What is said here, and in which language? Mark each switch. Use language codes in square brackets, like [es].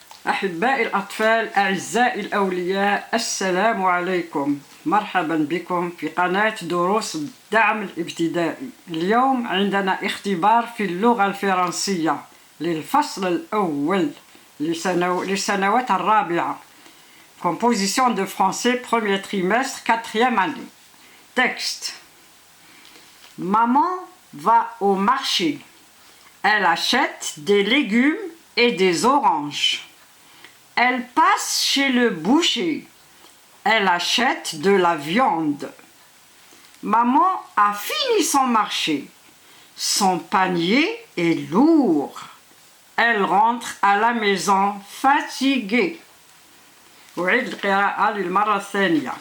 [ar] أحبائي الأطفال أعزائي الأولياء السلام عليكم. مرحبا بكم في قناة دروس الدعم الابتدائي. اليوم عندنا اختبار في اللغة الفرنسية للفصل الأول للسنوات الرابعة. [fr] Composition de français premier trimestre 4e année. Texte. Maman va au marché. Elle achète des légumes et des oranges. Elle passe chez le boucher. Elle achète de la viande. Maman a fini son marché. Son panier est lourd. Elle rentre à la maison fatiguée. [ar] أعيد القراءة للمرة الثانية.